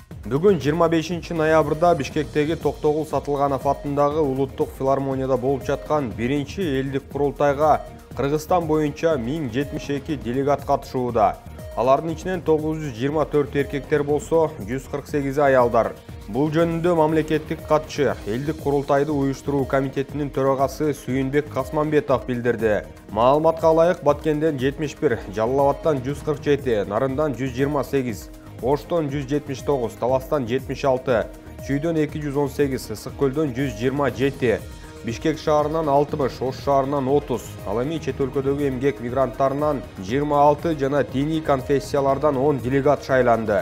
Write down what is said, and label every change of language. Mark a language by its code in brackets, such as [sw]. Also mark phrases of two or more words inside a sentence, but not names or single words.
[kk] Бүгін 25 ноябрда Бишкектегі Тоқтоғұл Сатылғанов атындағы Улуттық филармонияда болып жатқан бірінші елдік құрылтайға Қырғызстан бойынша 1072 делегат қатысуда. Алардың ішінен 924 еркектер болса, 148 аялдар. Бұл жөнінде мамлекеттік хатшы елдік құрылтайды ұйыштыру комитетінің төрағасы Сүйінбек Қасманбетов білдірді. [ky] Маалыматқа лайық Баткенден 71, Жалалабаттан 147, Нарындан 128, Оштон 179, Таластан 76, Чүйден 218, Ысықкөлден 127, Бишкек шаарынан 60, Ош шаарынан 30, ал эми чет өлкөдөгү эмгек мигранттарынан 26 жана диний конфессиялардан 10 делегат шайланды.